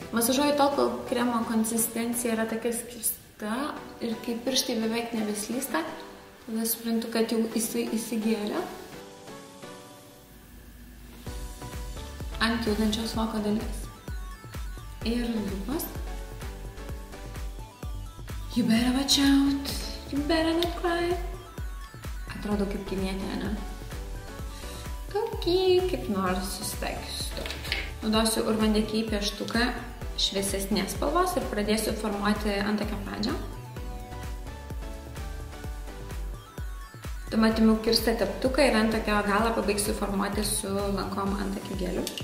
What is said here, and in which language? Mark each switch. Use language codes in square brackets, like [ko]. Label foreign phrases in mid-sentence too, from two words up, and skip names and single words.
[lt] Masažuoju tol, kol kremo konsistencija yra tokia skirsta ir kai pirštai beveik nebeslysta, tada suprantu, kad jau jisai įsigėrė. Ant judančios voko dalies. Ir lūpos. [en] You better watch out. You better not cry. [lt] Atrodo kaip kinietė, ne? Tokį kaip nors susitaikysiu. Naudosiu Urban Decay pieštuką šviesesnės spalvos ir pradėsiu formuoti antakio pradžią. Tuomet imu kirstą teptuką ir antakio galą pabaigsiu formuoti su lankom antakio geliu.